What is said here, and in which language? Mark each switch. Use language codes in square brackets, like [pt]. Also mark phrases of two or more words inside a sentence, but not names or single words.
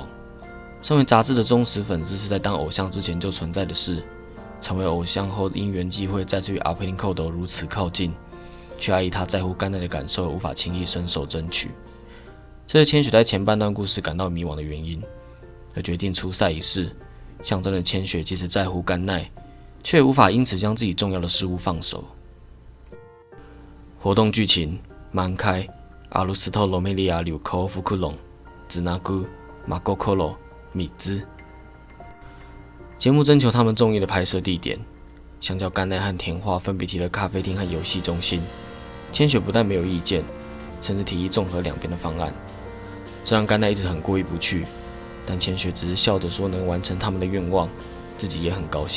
[zh] 身为杂志的忠实粉丝是在当偶像之前就存在的事，成为偶像后因缘际会再次与阿佩林寇斗如此靠近，却碍于他在乎甘奈的感受而无法轻易伸手争取。这是千雪在前半段故事感到迷惘的原因，而决定出赛一试，象征了千雪即使在乎甘奈，却无法因此将自己重要的事物放手。活动剧情： 満開、アルストロメリア流幸福論、つなぐ、真心、3つ。节目征求他们中意的拍摄地点，相较甘奈和田花分别提了咖啡厅和游戏中心，千雪不但没有意见，甚至提议综合两边的方案。这让甘奈一直很过意不去，但千雪只是笑着说能完成他们的愿望，自己也很高兴。